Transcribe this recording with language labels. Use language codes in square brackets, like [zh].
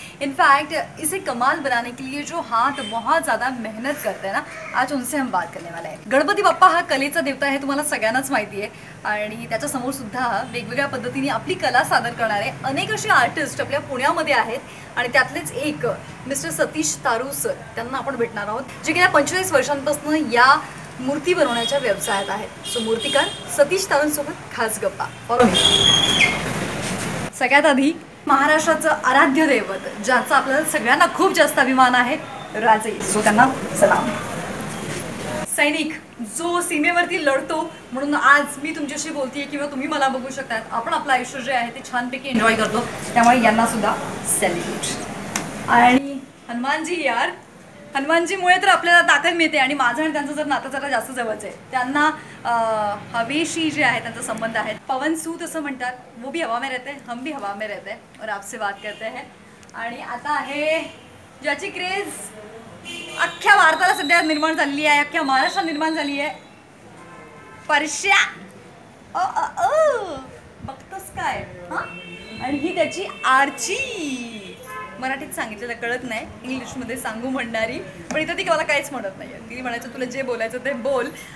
[hi] In fact इसे कमाल बनाने के लिए जो हाथ बहुत ज़्यादा मेहनत करते हैं ना, आज उनसे हम बात करने वाले हैं। [mr] गणपती बाप्पा हा कलेचा देवता आहे, तुम्हाला सगळ्यांनाच माहिती आहे आणि त्याच्या समोर सुद्धा वेगवेगळ्या पद्धतीने आपली कला सादर करणारे अनेक असे आर्टिस्ट आपल्या पुण्यामध्ये आहेत आणि त्यातलेच एक मिस्टर सतीश तारू सर, त्यांना आपण भेटणार आहोत, जे गेल्या 45 वर्षांपासून या मूर्ती बनवण्याच्या व्यवसायात आहेत। सो मूर्तिकार सतीश तारूंसोबत खास गप्पा। सगळ्यात आधी महाराष्ट्राचं आराध्य दैवत, ज्याचा आपल्याला सगळ्यांना खूप जास्त अभिमान आहे, राजे, सो त्यांना सलाम। सैनिक जो सीमेवरती लढतो, म्हणून आज मी तुमच्याशी बोलतेय किंवा तुम्ही मला बघू शकता, आपण आपलं आयुष्य जे आहे ते छानपैकी एन्जॉय करतो, त्यामुळे यांना सुद्धा सेलिब्रेट। आणि हनुमानजी यार, हनुमानजीमुळे तर आपल्याला ताकद मिळते आणि माझं आणि त्यांचं जर नातं जरा जास्त जवळच आहे। त्यांना हवेशी जे आहे त्यांचा संबंध आहे। पवन सूत असं म्हणतात, [hi] वो भी हवा में रहते हैं, हम भी हवा में रहते हैं और आपसे बात करते हैं। [mr] आणि आता आहे ज्याची क्रेज अख्ख्या भारताला सध्या निर्माण झालेली आहे, अख्ख्या महाराष्ट्रात निर्माण झाली आहे, परश्या बघतोस काय हां। आणि ही त्याची आरची, मराठीत सांगितलेलं कळत नाही, इंग्लिशमध्ये सांगू म्हणणारी, पण इथं ती मला काहीच म्हणत नाही आहे। ती म्हणायचं तुला जे बोलायचं ते बोल।